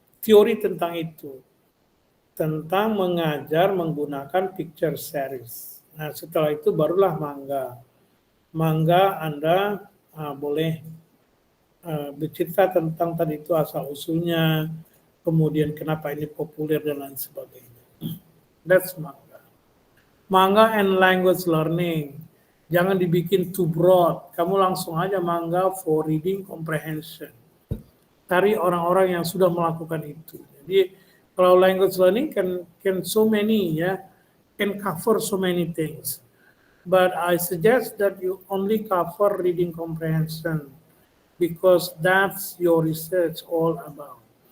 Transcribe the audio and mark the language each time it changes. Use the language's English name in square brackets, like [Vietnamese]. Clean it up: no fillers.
[Indonesian] Teori tentang itu, tentang mengajar menggunakan picture series. Nah, setelah itu barulah manga. Manga Anda boleh bercerita tentang tadi itu asal usulnya, kemudian kenapa ini populer dan lain sebagainya. [English] That's manga. Manga and language learning. [Indonesian] Jangan dibikin [English] too broad. [Indonesian] Kamu langsung aja manga [English] for reading comprehension. [Indonesian] Cari orang-orang yang sudah melakukan itu. Jadi kalau [English] language learning can so many, ya, can cover so many things. But I suggest that you only cover reading comprehension because that's your research all about.